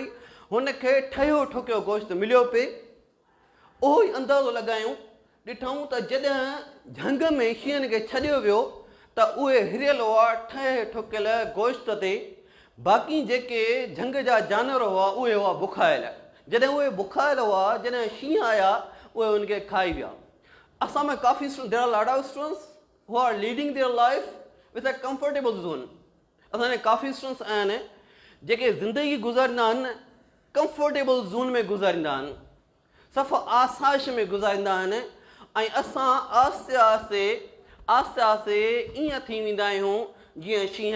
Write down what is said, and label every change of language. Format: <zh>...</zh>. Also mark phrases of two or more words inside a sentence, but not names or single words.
<sd>हुनखे ठहियो ठुकियो गोश्त मिलियो पिए। उहो ई अंदाज़ो लॻायूं, ॾिठूं त जॾहिं झंग में शींहनि खे छॾियो वियो त उहे हिरियल हुआ ठहे ठुकियल गोश्त ते। बाक़ी जेके झंग जा जानवर हुआ उहे हुआ बुखायल। जॾहिं उहे बुखायल हुआ, जॾहिं शींहं आया उहे उनखे खाई विया। असां में काफ़ी</sd> <en>there are lot of students who are leading their life with a comfortable zone.</en> <sd>असांजे काफ़ी स्टूडेंट्स आहिनि जेके ज़िंदगी गुज़ारींदा आहिनि</sd> <en>comfortable zone</en> <sd>में गुज़ारींदा आहिनि, सफ़ा आसाइश में गुज़ारींदा आहिनि। ऐं असां आहिस्ते आहिस्ते ईअं थी वेंदा आहियूं जीअं शींहं।</sd>